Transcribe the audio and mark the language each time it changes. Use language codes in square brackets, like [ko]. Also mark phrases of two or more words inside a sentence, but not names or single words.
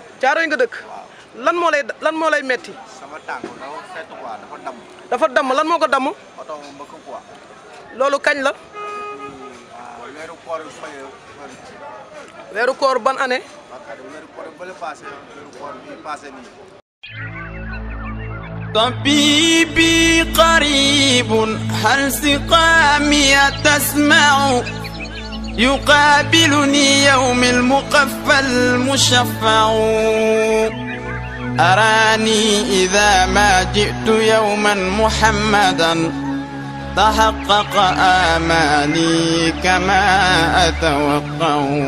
[wo] Thiaroye nga dëkk lan moo lay metti sama tànk dafa fett quoi dafa damm lan moo ko damm oto mu mbëkk quoi loolu kañ la weeru koor weeru koor ban année weeru koor bële passé weeru koor bi passé nii [ar] طبيبي قريب هل سقامي تسمع يقابلني يوم المقفى المشفع أراني إذا ما جئت يوما محمدا تحقق آمالي كما أتوقع